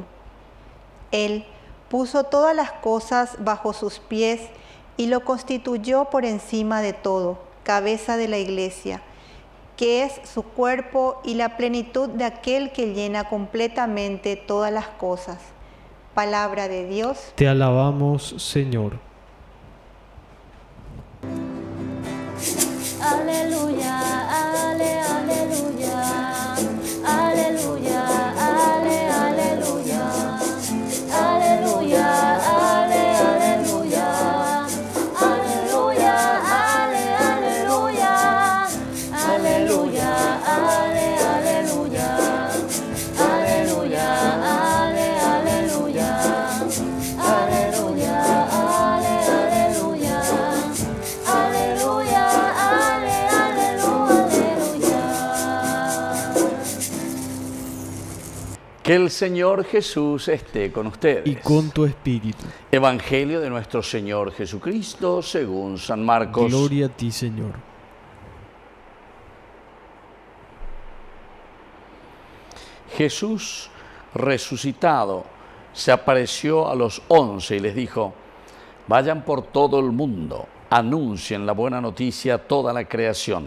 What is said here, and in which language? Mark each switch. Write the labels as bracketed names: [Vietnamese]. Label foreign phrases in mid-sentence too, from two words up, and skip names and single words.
[Spanish] Él puso todas las cosas bajo sus pies y lo constituyó por encima de todo, cabeza de la Iglesia, que es su cuerpo y la plenitud de aquel que llena completamente todas las cosas. Palabra de Dios. Te alabamos, Señor. aleluya, ale, aleluya, aleluya, ale, aleluya, aleluya, ale, aleluya, aleluya, ale, aleluya, aleluya, ale, aleluya, aleluya, ale, aleluya, aleluya, ale, aleluya, aleluya, ale, aleluya. Que el Señor Jesús esté con ustedes. Y con tu espíritu. Evangelio de nuestro Señor Jesucristo según San Marcos. Gloria a ti, Señor. Jesús resucitado se apareció a los 11 y les dijo: vayan por todo el mundo, anuncien la buena noticia a toda la creación.